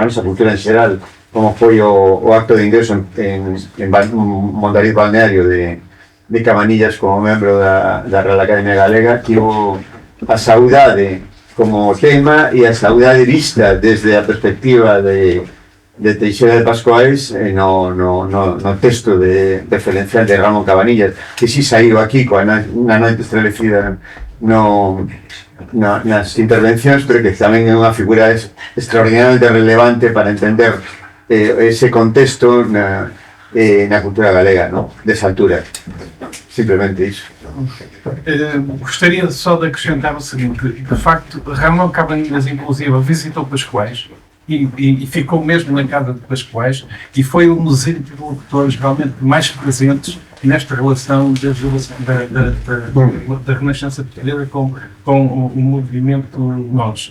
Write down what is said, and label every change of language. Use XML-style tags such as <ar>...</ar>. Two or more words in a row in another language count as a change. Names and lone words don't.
<gl>nosa cultura en xeral, como foi o acto de ingreso en Mondariz Balneario de Cabanillas como membro da Real Academia Galega, que tivo a saudade como tema e a saudade vista desde a perspectiva de Teixeira de Pascuais no texto referencial de Ramón Cabanillas, que si saiu aquí na noite establecida nas intervencións, pero que tamén é unha figura extraordinariamente relevante para entender ese contexto na cultura galega, no? Desa altura. Simplemente iso.</gl> <pt>Gostaria só de acrescentar o seguinte: de facto, Ramón Cabanillas, inclusive, visitou Pascoais e ficou mesmo na casa de Pascoais e foi um dos interlocutores realmente mais presentes nesta relação da Renascença Portuguesa com o movimento Nós.</pt>